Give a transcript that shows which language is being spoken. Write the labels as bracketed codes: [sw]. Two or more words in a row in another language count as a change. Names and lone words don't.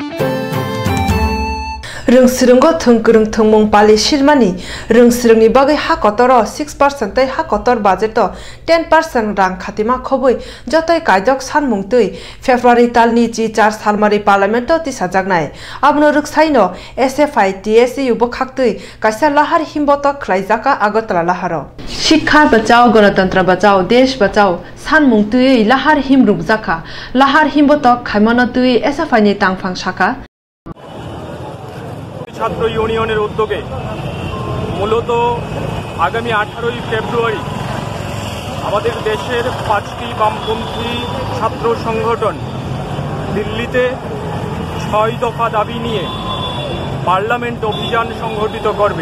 [trp] Rungsirungo thungkurung thungmung pali shirmani rungsirungni bagai hakotoro 6% tai hakotor budget to 10% rang khatima khoboi jotoi kaidok sanmung tui February talni chi 4 salmari parliament to tisajagnai abno ruksaino SFI TSU bo khaktui kaisa lahar himboto khlaijaka agotala laharo [bn] শিক্ষা বাঁচাও গণতন্ত্র বাঁচাও দেশ বাঁচাও [trp] সানমুং তুই লাহার হিম রুকজাখা লাহার হিমবতক খাইমনো তুই SFI ni tangphang shaka [bn] ছাত্র ইউনিয়নের উদ্যোগে মূলত আগামী 18ই ফেব্রুয়ারি আমাদের দেশের 5টি বামপন্থী ছাত্র সংগঠন দিল্লিতে 6 দফা দাবি নিয়ে পার্লামেন্ট অভিযান সংগঠিত করবে।